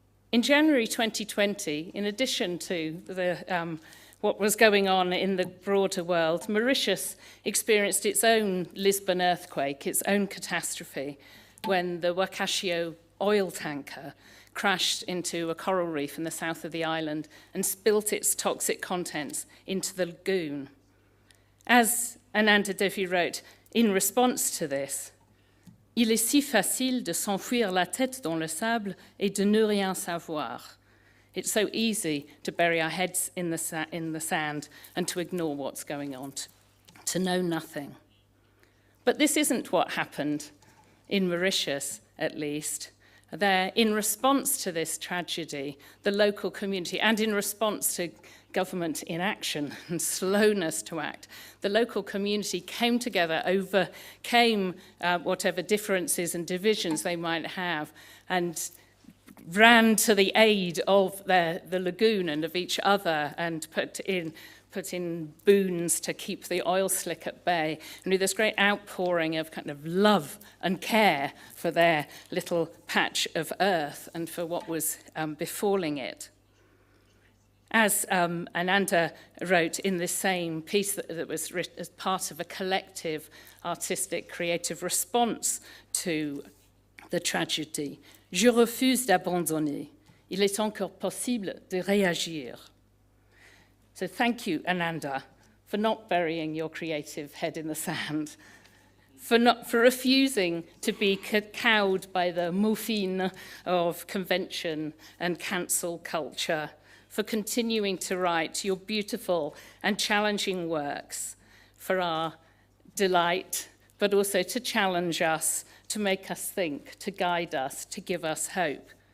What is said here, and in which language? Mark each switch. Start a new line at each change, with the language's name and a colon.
English: In January 2020, in addition to what was going on in the broader world, Mauritius experienced its own Lisbon earthquake, its own catastrophe, when the Wakashio oil tanker crashed into a coral reef in the south of the island and spilt its toxic contents into the lagoon. As Ananda Devi wrote, in response to this,
French: il est si facile de s'enfuir la tête dans le sable et de ne rien savoir.
English: It's so easy to bury our heads in the sand and to ignore what's going on, to know nothing. But this isn't what happened in Mauritius, at least. There, in response to this tragedy, the local community, and in response to government inaction and slowness to act, the local community came together, overcame whatever differences and divisions they might have, and ran to the aid of the lagoon and of each other, and put in boons to keep the oil slick at bay, and with this great outpouring of kind of love and care for their little patch of earth and for what was befalling it. As Ananda wrote in this same piece that was written as part of a collective artistic creative response to the tragedy,
French: Je refuse d'abandonner. Il est encore possible de réagir.
English: So thank you, Ananda, for not burying your creative head in the sand, for refusing to be cowed by the moufine of convention and cancel culture, for continuing to write your beautiful and challenging works for our delight, but also to challenge us, to make us think, to guide us, to give us hope.